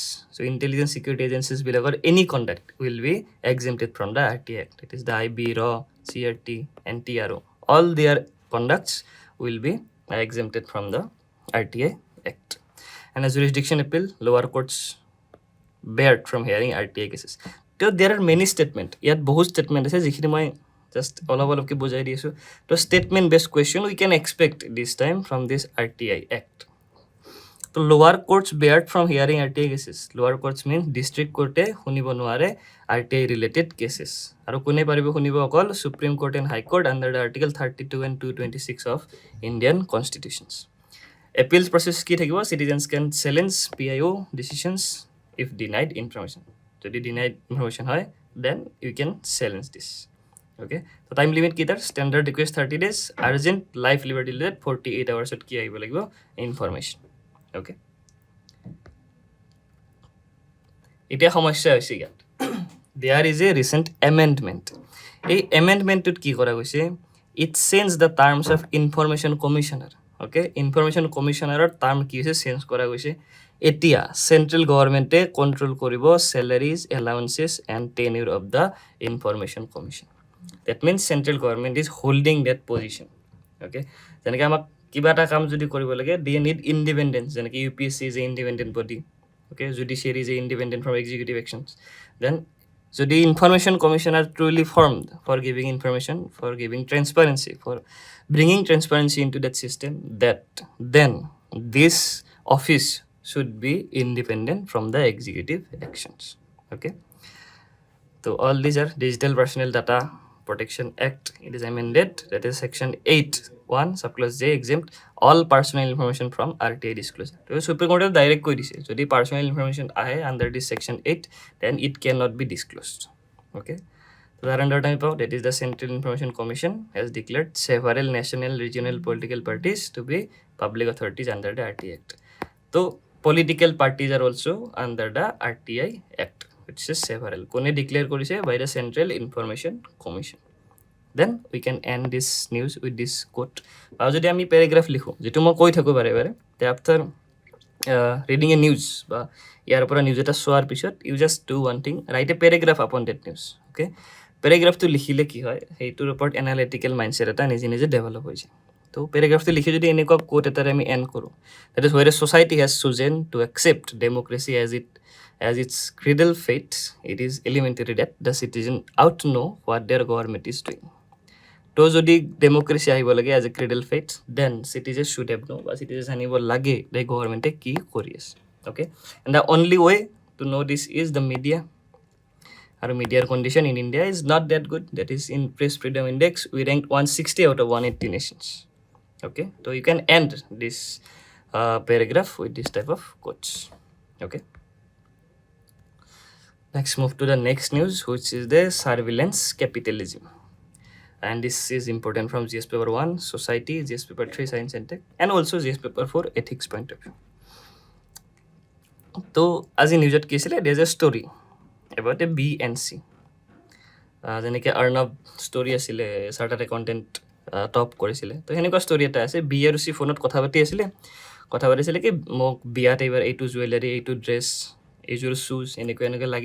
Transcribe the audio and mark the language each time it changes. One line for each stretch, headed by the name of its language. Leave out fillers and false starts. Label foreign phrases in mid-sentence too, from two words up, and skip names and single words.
English: So intelligence security agencies will have any conduct will be exempted from the RTI Act. It is the IB, RAW, CRT and TRO. All their conducts will be exempted from the RTI Act. And as jurisdiction appeal, lower courts barred from hearing RTI cases. So there are many statements.
Assamese: Yet বহুত statement আছে যিখিনি মই just অলপকে বুজাই দি আছোঁ।
English: তো statement based question we can expect this time from this RTI Act. তো lower courts barred from hearing RTI cases. Lower courts means district court
Assamese: শুনিব নোৱাৰে
English: RTI related cases.
Assamese: আৰু কোনে পাৰিব শুনিব?
English: অকল Supreme Court and High Court under the Article 32 and 226 of Indian Constitutions. Appeals process
Assamese: কি থাকিব?
English: Citizens can challenge PIO decisions if denied information. যদি denied information হয়, then you can challenge this. Okay, so time limit
Assamese: কি তাৰ?
English: Standard request 30 days, urgent life liberty related 48 hours
Assamese: কি আহিব লাগিব
English: information. Okay,
Assamese: এতিয়া সমস্যা হৈছে ইয়াত
English: there is a recent amendment.
Assamese: এই amendmentটোত কি কৰা গৈছে?
English: It changes the terms of information commissioner.
Assamese: Okay,
English: information commissioner
Assamese: টার্ম কি হৈছে চেঞ্জ কৰা গৈছে।
English: এতিয়া central government control কৰিব salaries, allowances and tenure of the information commission. That means central government is holding that position.
Assamese: Okay, যেনেকৈ আমাক কিবা এটা কাম যদি কৰিব লাগে,
English: they need independence. যেনেকৈ UPSC is an independent body. Okay, judiciary is independent from executive actions. Then যদি information commission are truly formed for giving information, for giving transparency, for bringing transparency into that system, that then this office should be independent from the executive actions. Okay, so all these are Digital Personal Data Protection Act. It is amended, that is Section 8(1) subclause J exempt all personal information from RTI disclosure. So Supreme Court direct
Assamese: কৈ দিছে যদি
English: personal information আহে under this Section 8, then it cannot be disclosed. Okay, so that under time power, that is the Central Information Commission has declared several national, regional political parties to be public authorities under the RTI Act. So political parties are also under the RTI Act, which is several.
Assamese: কোনে declare কৰিছে?
English: By the Central Information Commission. Then we can end this news with this quote.
Assamese: আৰু যদি আমি প্যাৰাগ্ৰাফ লিখোঁ, যেটো মই কৈ থাকোঁ বাৰে বাৰে,
English: after reading a news
Assamese: বা ইয়াৰ পৰা নিউজ এটা চোৱাৰ পিছত
English: you just do one thing, write a paragraph upon that news.
Assamese: Okay, প্যাৰাগ্ৰাফটো লিখিলে কি হয়, সেইটোৰ ওপৰত
English: analytical mindset
Assamese: এটা নিজে নিজে ডেভেলপ হৈ যায়। তো প্যাৰাগ্ৰাফটো লিখি যদি এনেকুৱা কোট এটাৰে আমি এণ্ড কৰোঁ,
English: that is where a society has chosen to accept democracy as its cradle fate, it is elementary that the citizen ought to know what their government is doing.
Assamese: তো যদি ডেমক্ৰেসি আহিব লাগে
English: as a cradle fate, then citizens should have know,
Assamese: বা citizens জানিব লাগে যে গভৰ্ণমেণ্টে কি কৰি আছে।
English: Okay, and the only way to know this is the media. Our media condition in India is not that good. That is, in Press Freedom Index, we ranked 160 out of 180 nations. Okay, so you can end this paragraph with this type of quotes. Okay, next move to the next news, which is the surveillance capitalism. And this is important from GS paper 1 society, GS paper 3 science and tech, and also GS paper 4 ethics point of view.
Assamese: তো আজি নিউজত কি আছিলে,
English: there is a story about a BNC,
Assamese: যেনেকৈ অৰ্ণৱ ষ্টৰি আছিলে
English: chartered accountant
Assamese: টপ কৰিছিলে, তো সেনেকুৱা ষ্টৰি এটা আছে। বি আৰু চি ফোনত কথা পাতিছিলে কি মোক বিয়াত এইবাৰ এইটো জুৱেলাৰী, এইটো ড্ৰেছ, এইযোৰ শ্বুজ এনেকৈ লাগিব।